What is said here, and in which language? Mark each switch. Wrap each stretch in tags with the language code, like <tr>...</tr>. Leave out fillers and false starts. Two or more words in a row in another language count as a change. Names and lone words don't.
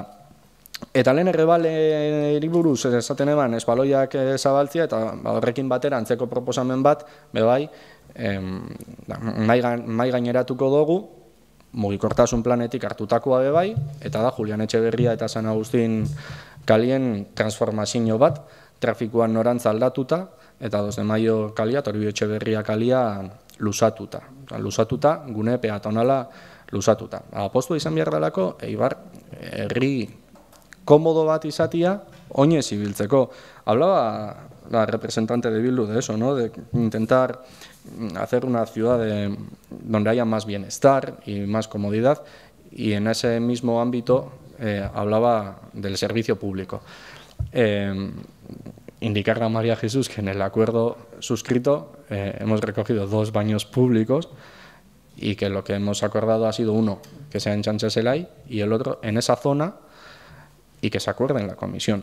<eu>Eta lehen Errebali buruz esaten eban espaloiak zabaltzia, eta horrekin batera antzeko proposamen bat, bebai, mai gaineratuko dugu, mugikortasun planetik hartutakoa bebai, eta da Julian Etxeberria eta San Agustin kalien transformazio bat, trafikoan norantza aldatuta, eta 2 de Maio kalia, Toribio Etxeberria kalia lusatuta, gune peatonala lusatuta. Apostu izan behar dalako, Eibar, herri komodo bat izatia, oinez ibiltzeko.</eu> <es>Hablaba la representante de Bildu de eso, ¿no? De intentar hacer una ciudad donde haya más bienestar y más comodidad, y en ese mismo ámbito hablaba del servicio público. Indicar a María Jesús que en el acuerdo suscrito hemos recogido 2 baños públicos y que lo que hemos acordado ha sido uno que sea en Chancheselay y el otro en esa zona, y que se acuerde en la comisión.</es>